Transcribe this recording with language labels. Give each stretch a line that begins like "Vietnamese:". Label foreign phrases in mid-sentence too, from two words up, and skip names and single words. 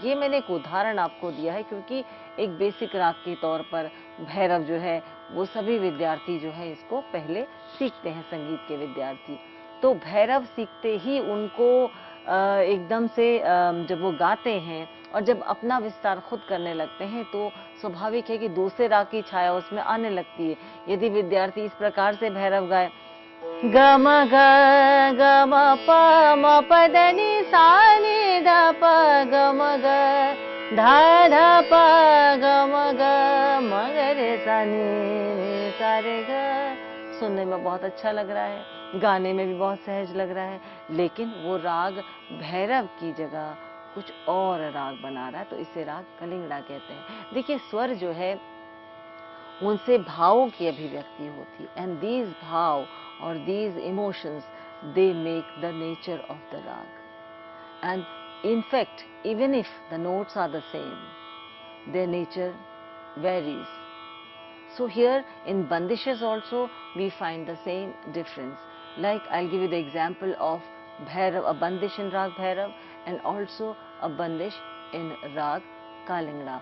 Hindi: ये मैंने एक उदाहरण आपको दिया है क्योंकि एक बेसिक राग के तौर पर भैरव जो है वो सभी विद्यार्थी जो है इसको पहले सीखते हैं, संगीत के विद्यार्थी. तो भैरव सीखते ही उनको एकदम से जब वो गाते हैं और जब अपना विस्तार खुद करने लगते हैं तो स्वाभाविक है कि दूसरे राग की छाया उसमें आने लगती है. यदि विद्यार्थी इस प्रकार से भैरव गाए ग म ग ग म प म प द नि सा नि द प ग म ग धा ध प ग म ग म ग रे सा नि सा रे ग. सुनने में बहुत अच्छा लग रहा है, गाने में भी बहुत सहज लग रहा है, लेकिन वो राग भैरव की जगह कुछ और राग बना रहा है, तो इसे राग कलिंगड़ा कहते हैं. देखिए स्वर जो है उनसे भावों की अभिव्यक्ति होती है,
English: and these
Hindi: भाव और
English: these emotions they make the nature of the raag. एंड in fact, even if the notes are the same, their nature varies. So here in bandishes also we find the same difference. Like I'll give you the example of Bhairav, a bandish in Rag Bhairav and also a bandish in Rag Kalingda.